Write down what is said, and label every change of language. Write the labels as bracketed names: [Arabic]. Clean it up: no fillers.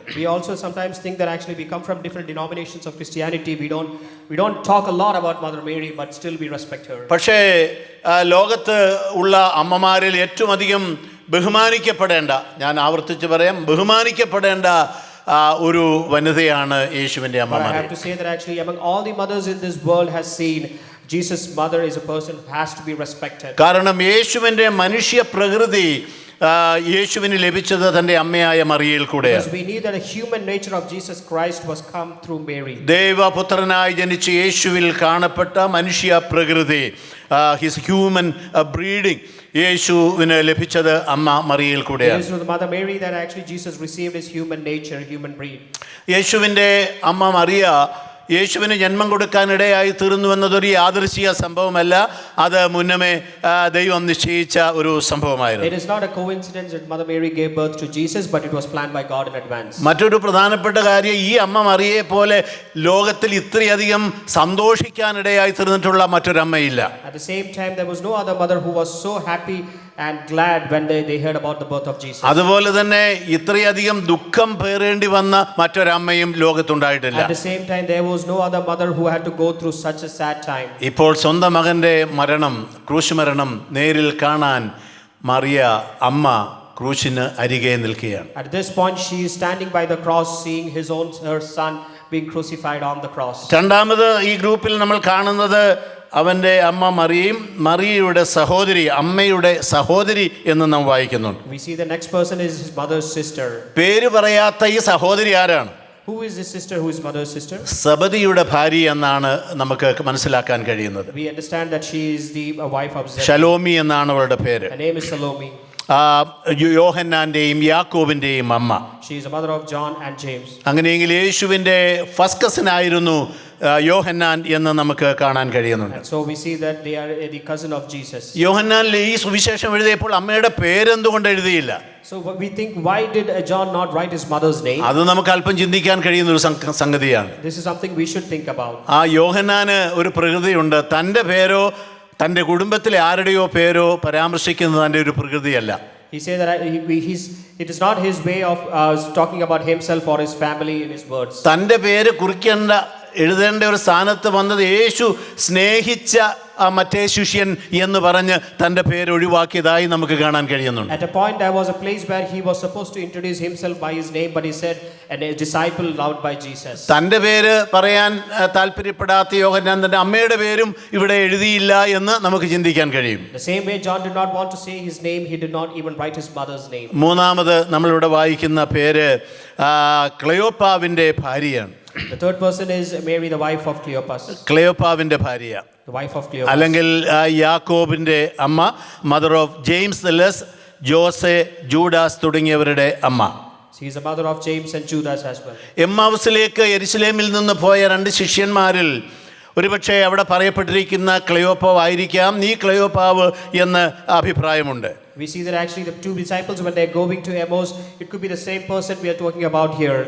[English] We also sometimes think that actually we come from different denominations of Christianity. We don't talk a lot about Mother Mary, but still we respect her. [Malayalam] പക്ഷേ ലോകത്ത് ഉള്ള അമ്മമാരിൽ ഏറ്റവും അധികം ബഹുമാനിക്കപ്പെടേണ്ട, ഞാൻ ആവർത്തിച്ച് പറയാം, ബഹുമാനിക്കപ്പെടേണ്ട ഒരു വനിതയാണ് യേശുവിൻ്റെ അമ്മ Mariya. [English] I have to say that actually among all the mothers in this world has seen Jesus' mother is a person who has to be respected. [Malayalam] കാരണം യേശുവിൻ്റെ മനുഷ്യ പ്രകൃതി യേശുവിന് ലഭിച്ചത് തൻ്റെ അമ്മയായ മറിയയിൽ കൂടെയാണ്. [English] Because we knew that the human nature of Jesus Christ was come through Mary. [Malayalam] ദൈവപുത്രനായി ജനിച്ച യേശുവിൽ കാണപ്പെട്ട മനുഷ്യ പ്രകൃതി, [English] his human breeding, [Malayalam] യേശുവിന് ലഭിച്ചത് അമ്മ മറിയയിൽ [English] It [Malayalam] കൂടെയാണ്. [English] is through the Mother Mary that actually Jesus received his human nature, human breed. [Malayalam] യേശുവിൻ്റെ അമ്മ മറിയ യേശുവിന് ജന്മം കൊടുക്കാനിടയായി തീർന്നു എന്നതൊരു യാദൃശ്ചിക സംഭവമല്ല, അത് മുന്നമേ ദൈവം നിശ്ചയിച്ച ഒരു സംഭവമായിരുന്നു. [English] It is not a coincidence that Mother Mary gave birth to Jesus, but it was planned by God in advance. [Malayalam] മറ്റൊരു പ്രധാനപ്പെട്ട കാര്യം, ഈ അമ്മ മറിയയെ പോലെ ലോകത്തിൽ ഇത്രയധികം സന്തോഷിക്കാനിടയായി തീർന്നിട്ടുള്ള മറ്റൊരമ്മയില്ല. [English] At the same time, there was no other mother who was so happy and glad when they heard about the birth of Jesus. [Malayalam] അതുപോലെ തന്നെ ഇത്രയധികം ദുഃഖം പേറേണ്ടി വന്ന മറ്റൊരമ്മയും ലോകത്തുണ്ടായിട്ടില്ല. [English] At the same time, there was no other mother who had to go through such a sad time. [Malayalam] ഇപ്പോൾ സ്വന്തം മകൻ്റെ മരണം, ക്രൂശ് മരണം നേരിൽ കാണാൻ മറിയ അമ്മ ക്രൂശിന് അരികെ നിൽക്കുകയാണ്. [English] At this point, she is standing by the cross, seeing her son being crucified on the cross. [Malayalam] രണ്ടാമത് ഈ ഗ്രൂപ്പിൽ നമ്മൾ കാണുന്നത് അവൻ്റെ അമ്മ മറിയയും മറിയയുടെ സഹോദരി, അമ്മയുടെ സഹോദരി എന്ന് നാം വായിക്കുന്നുണ്ട്. [English] We see the next person is his mother's sister. [Malayalam] പേര് പറയാത്ത ഈ സഹോദരി ആരാണ്? [English] Who is this sister who is mother's sister? [Malayalam] സബദിയുടെ ഭാര്യ എന്നാണ് നമുക്ക് മനസ്സിലാക്കാൻ കഴിയുന്നത്. [English] We understand that she is the wife of Zebedee. [Malayalam] Shalomi എന്നാണ് അവളുടെ പേര്. [English] Her name is Salome. [Malayalam] യോഹന്നാന്റെയും യാക്കോബിന്റെയും അമ്മ. [English] She is the mother of John and James. [Malayalam] അങ്ങനെയെങ്കിൽ യേശുവിൻ്റെ [English] first cousin [Malayalam] ആയിരുന്നു യോഹന്നാൻ എന്ന് നമുക്ക് കാണാൻ കഴിയുന്നുണ്ട്. [English] And so we see that they are the cousin of Jesus. [Malayalam] യോഹന്നാനിൽ ഈ സുവിശേഷം എഴുതിയപ്പോൾ അമ്മയുടെ പേരെന്തുകൊണ്ട് എഴുതിയില്ല? [English] So we think, why did John not write his mother's name? [Malayalam] അത് നമുക്ക് അല്പം ചിന്തിക്കാൻ കഴിയുന്ന ഒരു സംഗതിയാണ്. [English] This is something we should think about. [Malayalam] ആ യോഹന്നാന് ഒരു പ്രകൃതിയുണ്ട്. തൻ്റെ പേരോ തൻ്റെ കുടുംബത്തിലെ ആരുടെയോ പേരോ പരാമർശിക്കുന്നത് തൻ്റെ ഒരു പ്രകൃതിയല്ല. [English] He said that it is not his way of talking about himself or his family in his words. [Malayalam] തൻ്റെ പേര് കുറിക്കേണ്ട എഴുതേണ്ട ഒരു സ്ഥാനത്ത് വന്നത് യേശു സ്നേഹിച്ച മറ്റേ ശിഷ്യൻ എന്ന് പറഞ്ഞ് തൻ്റെ പേര് ഒഴിവാക്കിയതായി നമുക്ക് കാണാൻ കഴിയുന്നുണ്ട്. [English] At a point there was a place where he was supposed to introduce himself by his name, but he said a disciple loved by Jesus. [Malayalam] തൻ്റെ പേര് പറയാൻ താല്പര്യപ്പെടാത്ത യോഹന്നാൻ തൻ്റെ അമ്മയുടെ പേരും ഇവിടെ എഴുതിയില്ല എന്ന് നമുക്ക് ചിന്തിക്കാൻ കഴിയും. [English] The same way John did not want to say his name, he did not even write his mother's name. [Malayalam] മൂന്നാമത് നമ്മളിവിടെ വായിക്കുന്ന പേര് ക്ലെയോപ്പാവിൻ്റെ ഭാര്യയാണ്. [English] The third person is Mary, the wife of Cleopas. [Malayalam] ക്ലെയോപ്പാവിൻ്റെ ഭാര്യ, [English] The wife of Cleopas. [Malayalam] അല്ലെങ്കിൽ യാക്കോബിൻ്റെ അമ്മ, [English] mother of James the less, [Malayalam] Jose, Judas തുടങ്ങിയവരുടെ അമ്മ. [English] She is the mother of James and Judas as well. [Malayalam] എമ്മാവുസിലേക്ക് യെരുശലേമിൽ നിന്ന് പോയ രണ്ട് ശിഷ്യന്മാരിൽ ഒരുപക്ഷെ അവിടെ പറയപ്പെട്ടിരിക്കുന്ന ക്ലെയോപ്പാവ് ആയിരിക്കാം, നീ ക്ലെയോപ്പാവ് എന്ന് അഭിപ്രായമുണ്ട്. [English] We see that actually the two disciples, when they are going to Emmaus, it could be the same person we are talking about here.